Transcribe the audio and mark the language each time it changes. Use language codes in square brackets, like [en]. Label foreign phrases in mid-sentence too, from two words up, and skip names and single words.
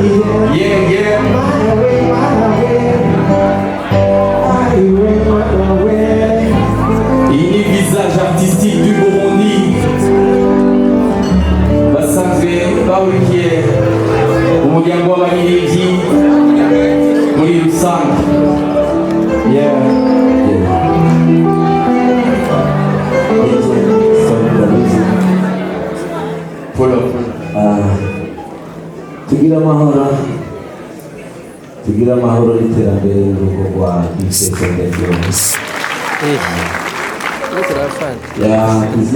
[rn] iyi ni [fr] visage artistique du Burundi [rn] basanzwe bahurikiye umuryango w'abaririmbyi muri rusange tugira amahoro n'iterambere y'urugo rwa Ibitangaza izina